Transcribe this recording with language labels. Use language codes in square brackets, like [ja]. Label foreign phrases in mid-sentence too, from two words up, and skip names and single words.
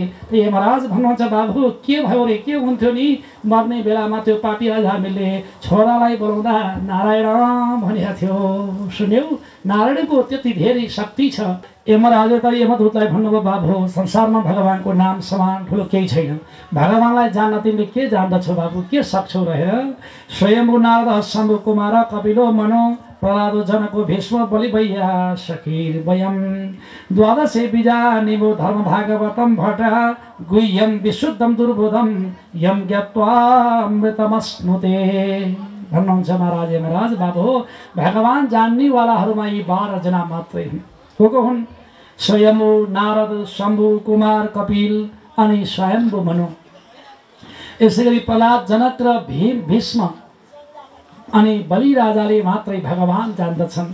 [ne] यमराज भन्नुहुन्छ, बाबु के भयो रे, के हुन्थ्यो नि मर्ने बेलामा त्यो पापी अजामिलले छोरालाई बोलाउँदा नारायण भनेको थियो, सुन्यौ? नारायणको त्यति धेरै शक्ति छ। यमराजले त यमदूतलाई भन्नुभयो, बाबु संसारमा भगवानको नाम समान ठुलो केही छैन, भगवानलाई जान्न तिमीले के जान्दछौ बाबु, के सक्छौ रहेर? [sa] स्वयम्भू नारद शम्भु कुमार कपिलो मनो प्रहलादो जनको भीष्म बलि भैया शकीर वयम द्वादशे बीजा निबो धर्म भागवतम भट गुह्यम विशुद्धम दुर्बोधम यम ज्ञात्वा अमृतमश्नुते [ne] भन्नुहुन्छ महाराज यमराज। बाबु भगवान जान्नेवालाहरूमा यी 12 जना मात्रै हुन्। को हुन्? स्वयम्भू नारद शम्भु कुमार कपिल अनि स्वयम्भू मनु। यसै गरी प्रहलाद जनक र भीष्म अनि बलि राजाले मात्रै भगवान जान्दछन्।